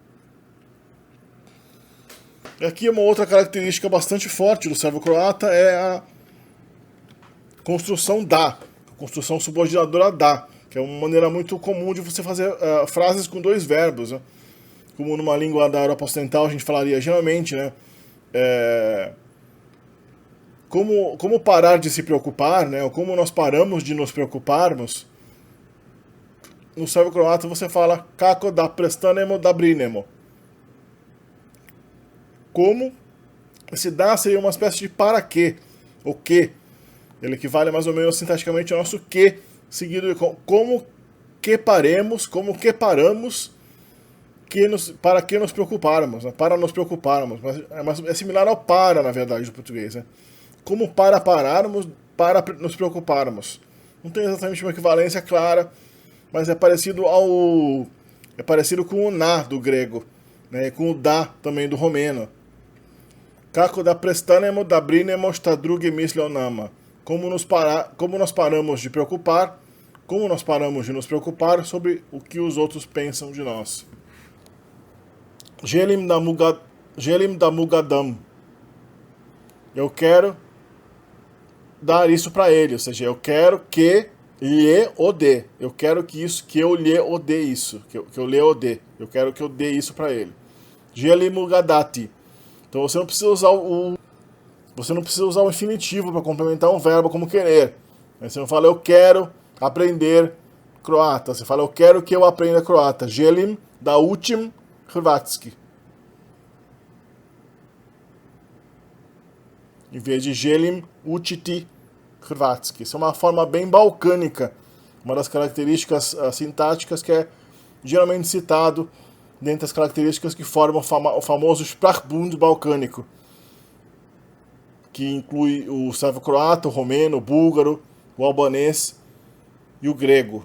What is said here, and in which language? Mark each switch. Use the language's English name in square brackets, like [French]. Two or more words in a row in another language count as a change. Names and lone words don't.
[Portuguese] E aqui uma outra característica bastante forte do servo-croata é a construção da, a construção subordinadora da, que é uma maneira muito comum de você fazer frases com dois verbos, né? Como numa língua da Europa Ocidental a gente falaria geralmente, né? Como parar de se preocupar, né? Ou como nós paramos de nos preocuparmos. No servo-croata você fala [Croatian] kako da prestanemo da brinemo. [Portuguese] Como esse da seria uma espécie de para quê, o que. Ele equivale mais ou menos sintaticamente ao nosso que, seguido de como que paremos, como que paramos, para que nos preocuparmos, né? Para nos preocuparmos, mas é similar ao para, na verdade, do português, né? Como para pararmos, para nos preocuparmos. Não tem exatamente uma equivalência clara, mas é parecido com o na do grego, né? E com o da também do romeno. [Croatian] Kako da prestanemo da brinemo šta drugi misle o nama. [Portuguese] Como nós paramos de preocupar, como nós paramos de nos preocupar sobre o que os outros pensam de nós. [Croatian] Želim da mu ga dam. [Portuguese] Eu quero dar isso para ele, ou seja, eu quero que lhe o dê. Eu quero que eu lhe o dê isso, que eu lhe o dê. Eu quero que eu dê isso para ele. [Croatian] Želim mu ga dati. [Portuguese] Então você não precisa usar o infinitivo para complementar um verbo como querer. Você não fala eu quero aprender croata, você fala eu quero que eu aprenda croata. [Croatian] Želim da učim hrvatski. [Portuguese] Em vez de [Croatian] želim učiti hrvatski. [Portuguese] Isso é uma forma bem balcânica, uma das características sintáticas que é geralmente citado dentre as características que formam o famoso Sprachbund balcânico, que inclui o servo-croata, o romeno, o búlgaro, o albanês e o grego.